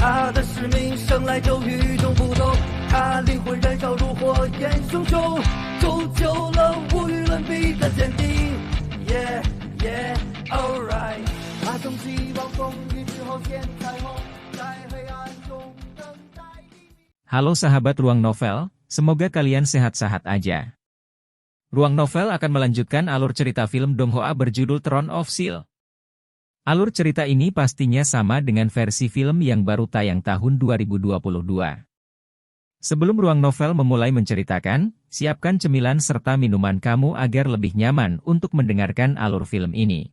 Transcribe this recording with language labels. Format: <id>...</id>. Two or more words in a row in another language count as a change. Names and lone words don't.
<zh>他的使命生来就与众不同，他灵魂燃烧如火焰熊熊，铸就了无与伦比的坚定。</zh> <en>Yeah, yeah, alright。</en> <zh>他从希望风雨之后见彩虹，在黑暗中等待黎明。</zh> <id>Halo sahabat Ruang Novel, semoga kalian sehat-sehat aja. Ruang Novel akan melanjutkan alur cerita film Donghua berjudul Throne of Steel. Alur cerita ini pastinya sama dengan versi film yang baru tayang tahun 2022. Sebelum Ruang Novel memulai menceritakan, siapkan cemilan serta minuman kamu agar lebih nyaman untuk mendengarkan alur film ini.</id>